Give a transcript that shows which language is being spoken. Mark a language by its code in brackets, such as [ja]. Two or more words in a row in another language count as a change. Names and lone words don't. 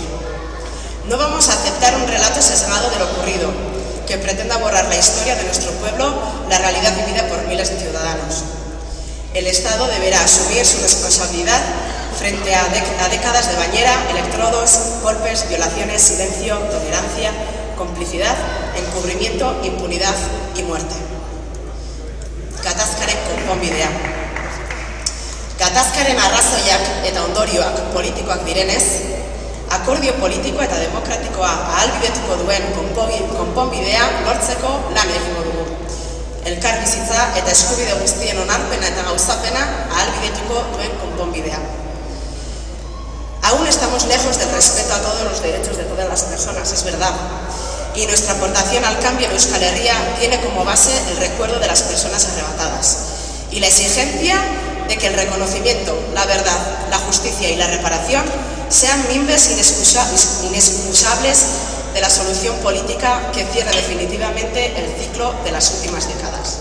[es] No vamos a aceptar un relato sesgado de lo ocurrido, que pretenda borrar la historia de nuestro pueblo, la realidad vivida por miles de ciudadanos. El Estado deberá asumir su responsabilidad frente a décadas de bañera, electrodos, golpes, violaciones, silencio, tolerancia, complicidad, encubrimiento, impunidad y muerte. [eu] Gatazkaren konponbidea. Gatazkaren arrazoiak eta ondorioak politikoak direnez, akordio politiko eta demokratikoa ahalbidetuko duen konponbidea lortzeko lan egingo dugu. Elkar bizitza eta eskubide guztien onarpena eta gauzapena ahalbidetuko duen konponbidea. [es] Aún estamos lejos del respeto a todos los derechos de todas las personas, es verdad. Y nuestra aportación al cambio en Euskal Herria tiene como base el recuerdo de las personas arrebatadas y la exigencia de que el reconocimiento, la verdad, la justicia y la reparación sean mimbres inexcusables de la solución política que cierre definitivamente el ciclo de las últimas décadas.